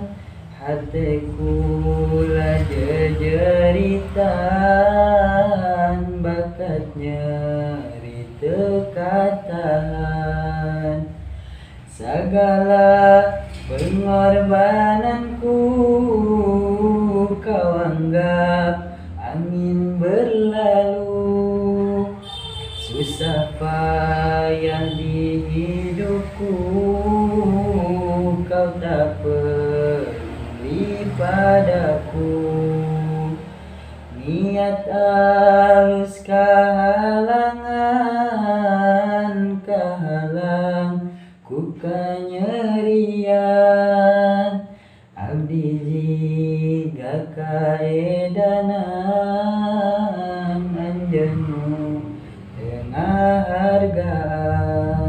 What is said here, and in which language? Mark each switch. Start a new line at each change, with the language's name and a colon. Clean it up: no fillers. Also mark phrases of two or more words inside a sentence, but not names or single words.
Sundanese: Hate kula jejeritan bakat nyeri teu katahan.
Indonesian: Sagala pengorbananku kau anggap angin berlalu. Susah payah di hidupku kau tak peduli padaku.
Sundanese: Niat alus kahalangan kahalang ku kanyerian. Abdi jiga kaedanan anjeunmu tengah hargaan.